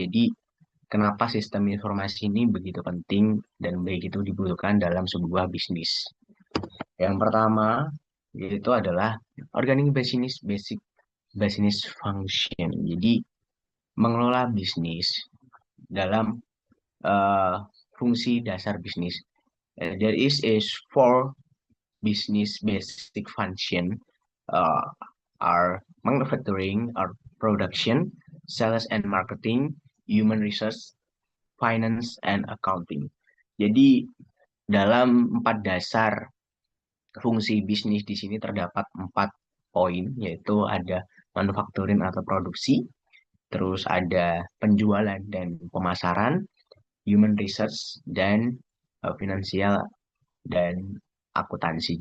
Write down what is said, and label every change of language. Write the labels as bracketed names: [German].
[Indonesian] Jadi, kenapa sistem informasi ini begitu penting dan begitu dibutuhkan dalam sebuah bisnis? Yang pertama yaitu adalah [English] organic business basic business function. [Indonesian] Jadi, mengelola bisnis dalam uh, fungsi dasar bisnis. [English] There is a four business basic function uh, are manufacturing, or production, sales and marketing, human resource, finance, and accounting. [Indonesian] Jadi dalam empat dasar fungsi bisnis di sini terdapat empat poin, yaitu ada manufacturing atau produksi, terus ada penjualan dan pemasaran, human research, dan finansial dan akuntansi.